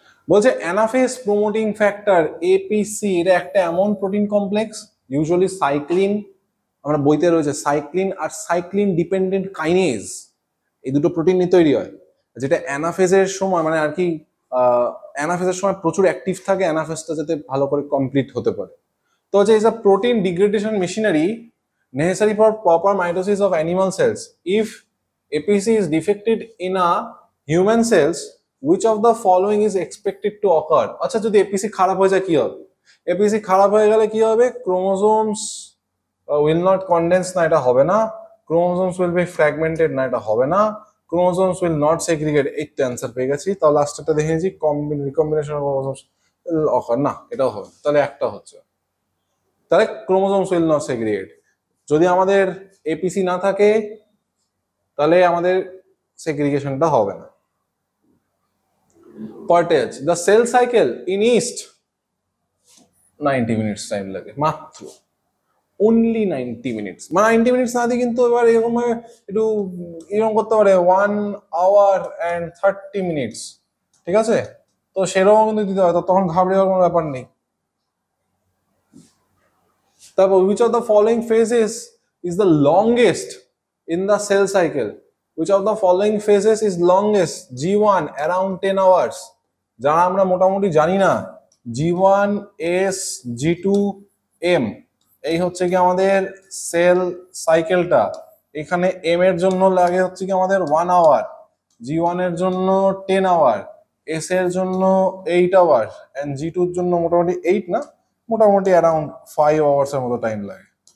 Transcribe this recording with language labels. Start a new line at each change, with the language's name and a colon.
Bangla: বলছে anaphase promoting factor APC, এটা একটা এমন প্রোটিন কমপ্লেক্স, ইউজুয়ালি সাইক্লিন, আমরা বইতে রয়েছে সাইক্লিন আর সাইক্লিন ডিপেন্ডেন্ট কাইনেজ, এই দুটো প্রোটিন নিয়ে তৈরি হয়, যেটা অ্যানাফেজের সময় মানে আর কি অ্যানাফেজের সময় প্রচুর অ্যাক্টিভ থাকে, অ্যানাফেজটা যাতে ভালো করে কমপ্লিট হতে পারে। তো হচ্ছে
English: Is a protein degradation machinery necessary for proper mitosis of animal cells. If APC is defected in a human cells, which of the following is expected to occur?
Bangla: আচ্ছা, যদি APC খারাপ হয়ে যায় কি হবে? APC খারাপ হয়ে গেলে কি হবে?
English: Chromosomes will not condense,
Bangla: না এটা হবে না।
English: Chromosomes will be fragmented,
Bangla: না এটা হবে না।
English: Chromosomes will not segregate,
Bangla: এই অ্যান্সার পেয়ে গেছি। তাহলে লাস্টটা দেখে নিয়েছি,
English: recombination of chromosomes will occur,
Bangla: না এটাও হবে, তাহলে একটা হচ্ছে, তাহলে
English: chromosomes will not segregate।
Bangla: যদি আমাদের এপিসি না থাকে তাহলে আমাদের সেগ্রিগেশনটা হবে না। পটেজ the cell cycle in east 90 minutes time লাগে মাত্র, অনলি 90 মিনিটস, মানে 90 মিনিটস না দিয়ে কিন্তু এবার এরকম একটু এরকম করতে পারে 1 আওয়ার অ্যান্ড 30 মিনিটস, ঠিক আছে। তো সেরকম কিন্তু দিতে হয়, তো তখন ঘাবড়ে যাওয়ার কোনো ব্যাপার নেই।
English: তারপর which of the following phases is the longest in the cell cycle? Which of the following phases is longest? G1 around 10 hours,
Bangla: যারা আমরা মোটামুটি জানি না, G1, S, G2, M, এই হচ্ছে কি আমাদের সেল সাইকেলটা। এখানে M এর জন্য লাগে হচ্ছে কি আমাদের 1 আওয়ার, G1 এর জন্য 10 আওয়ার, S এর জন্য 8 আওয়ার, এন্ড G2 এর জন্য মোটামুটি 8 না, মোটামুটি অ্যারাউন্ড 5 আওয়ার্স এর মতো টাইম লাগে।